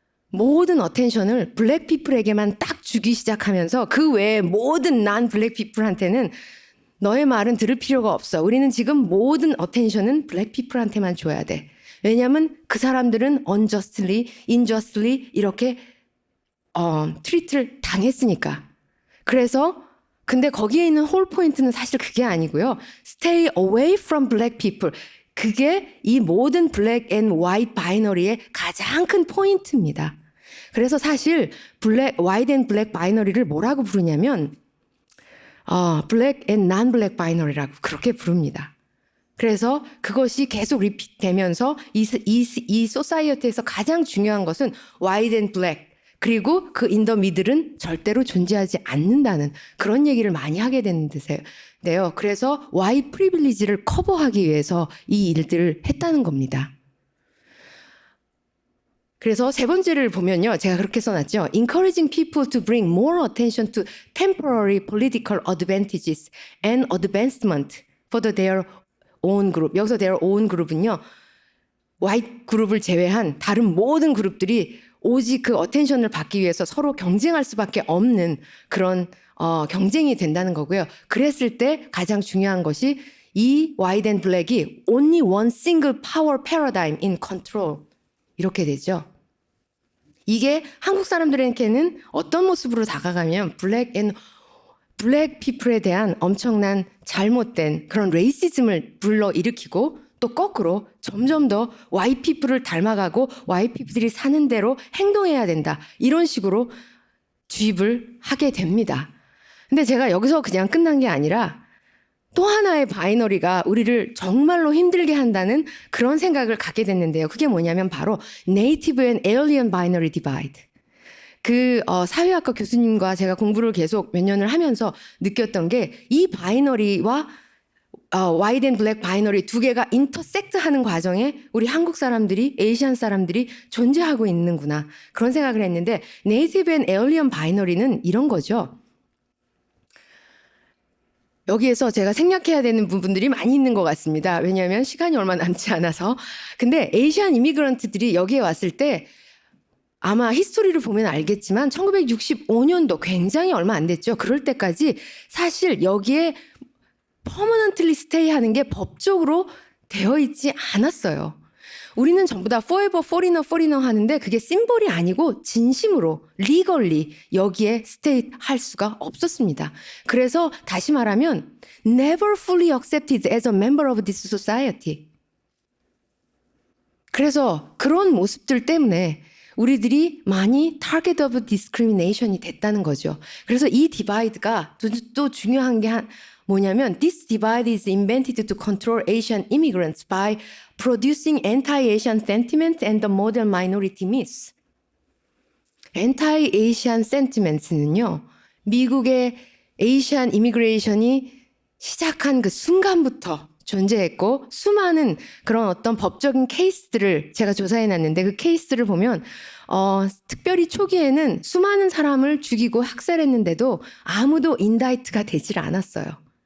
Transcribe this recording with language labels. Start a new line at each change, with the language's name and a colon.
Korean: 모든 어텐션을 블랙 피플에게만 딱 주기 시작하면서 그 외에 모든 난 블랙 피플한테는 너의 말은 들을 필요가 없어. 우리는 지금 모든 어텐션은 블랙 피플한테만 줘야 돼. 왜냐하면 그 사람들은
English: unjustly, injustly
Korean: 이렇게 트리트를 당했으니까. 그래서 근데 거기에 있는 홀 포인트는 사실 그게 아니고요.
English: Stay away from black people.
Korean: 그게 이 모든 블랙 앤 화이트 바이너리의 가장 큰 포인트입니다. 그래서 사실 화이트 앤 블랙 바이너리를 뭐라고 부르냐면 블랙 앤 non 블랙 바이너리라고 그렇게 부릅니다. 그래서 그것이 계속 리핏되면서 이 소사이어티에서 가장 중요한 것은
English: white and black
Korean: 그리고 그 인 더 미들은 절대로 존재하지 않는다는 그런 얘기를 많이 하게 되는데요. 그래서 와이트 프리빌리지를 커버하기 위해서 이 일들을 했다는 겁니다. 그래서 세 번째를 보면요. 제가 그렇게 써놨죠.
English: Encouraging people to bring more attention to temporary political advantages and advancement for their own group.
Korean: 여기서
English: their own group
Korean: 은요. 화이트 그룹을 제외한 다른 모든 그룹들이 오직 그 어텐션을 받기 위해서 서로 경쟁할 수밖에 없는 그런 경쟁이 된다는 거고요. 그랬을 때 가장 중요한 것이 이
English: white and black이 only one single power paradigm in control
Korean: 이렇게 되죠. 이게 한국 사람들에게는 어떤 모습으로 다가가면 블랙 피플에 대한 엄청난 잘못된 그런 레이시즘을 불러일으키고 또 거꾸로 점점 더 white people을 닮아가고 white people들이 사는 대로 행동해야 된다. 이런 식으로 주입을 하게 됩니다. 근데 제가 여기서 그냥 끝난 게 아니라 또 하나의 바이너리가 우리를 정말로 힘들게 한다는 그런 생각을 갖게 됐는데요. 그게 뭐냐면 바로
English: Native and Alien Binary Divide.
Korean: 사회학과 교수님과 제가 공부를 계속 몇 년을 하면서 느꼈던 게 이 바이너리와 white and black 바이너리 두 개가 인터섹트 하는 과정에 우리 한국 사람들이, 에이시안 사람들이 존재하고 있는구나. 그런 생각을 했는데 Native and Alien 바이너리는 이런 거죠. 여기에서 제가 생략해야 되는 부분들이 많이 있는 것 같습니다. 왜냐하면 시간이 얼마 남지 않아서. 근데 에이시안 이미그런트들이 여기에 왔을 때 아마 히스토리를 보면 알겠지만 1965년도 굉장히 얼마 안 됐죠. 그럴 때까지 사실 여기에 퍼머넌틀리 스테이 하는 게 법적으로 되어 있지 않았어요. 우리는 전부 다
English: forever foreigner
Korean: 하는데 그게 심볼이 아니고 진심으로 legally 여기에 스테이 할 수가 없었습니다. 그래서 다시 말하면
English: never fully accepted as a member of this society.
Korean: 그래서 그런 모습들 때문에 우리들이 많이
English: target of discrimination
Korean: 이 됐다는 거죠. 그래서 이 디바이드가 또 중요한 게 뭐냐면
English: this divide is invented to control Asian immigrants by producing anti-Asian sentiment and the model minority myth.
Korean: anti-Asian sentiments는요. 미국의 에이시안 이미그레이션이 시작한 그 순간부터 존재했고 수많은 그런 어떤 법적인 케이스들을 제가 조사해 놨는데 그 케이스를 보면 특별히 초기에는 수많은 사람을 죽이고 학살했는데도 아무도 인다이트가 되질 않았어요.